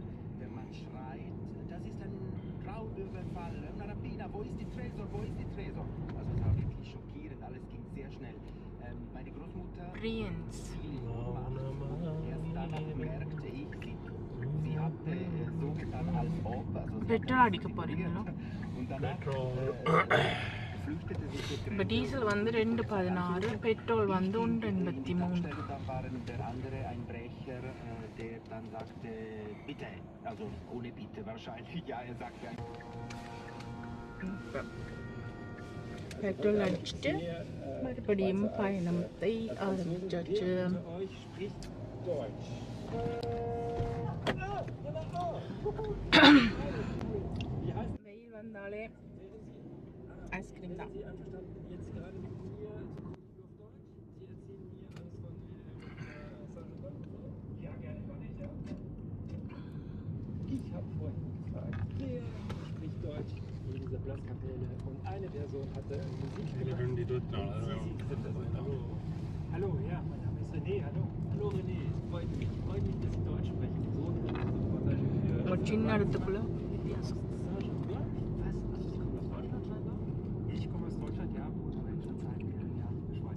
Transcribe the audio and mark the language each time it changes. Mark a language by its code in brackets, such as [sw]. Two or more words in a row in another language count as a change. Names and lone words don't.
[de] Wenn man schreit, das ist ein Raubüberfall, eine Rapina, wo ist die Tresor, wo ist die Tresor? Also es war wirklich schockierend, alles ging sehr schnell. Meine Großmutter Prince. erst danach merkte ich sie. Sie hatte so getan, als ob. Also sie Petrol hatte [ta] அடிக்க போறீங்களோ? [de] und danach flüchtete sie zur [ta] இப்போ டீசல் வந்து 2.16, பெட்ரோல் வந்து 1.83. [de] Dann waren der andere ein Brecher, der dann sagte, bitte, also ohne Bitte wahrscheinlich, ja, er sagte [ta] பெட்ரோல் அடிச்சுட்டு மறுபடியும் பயணத்தை ஆரம்பிச்சாச்சு. [de] euch spricht Deutsch. [ta] வெயில் வந்தாலே ஐஸ்கிரீம் தான். [de] Ich habe vorhin gefragt, wer spricht Deutsch in dieser Blaskapelle? Und eine Person hatte Musik gemacht. Und sie sind das. Hallo, ja, mein Name ist René. Hallo René, freut mich, dass Sie Deutsch sprechen. So eine Reportage für... [ta] ஒரு சின்ன இடத்துக்குள்ள வித்தியாசம். [de] Was? Also Sie kommen aus Deutschland scheinbar? Ich komme aus Deutschland, ja, wohne aber in schon seit mehreren Jahren in der Schweiz.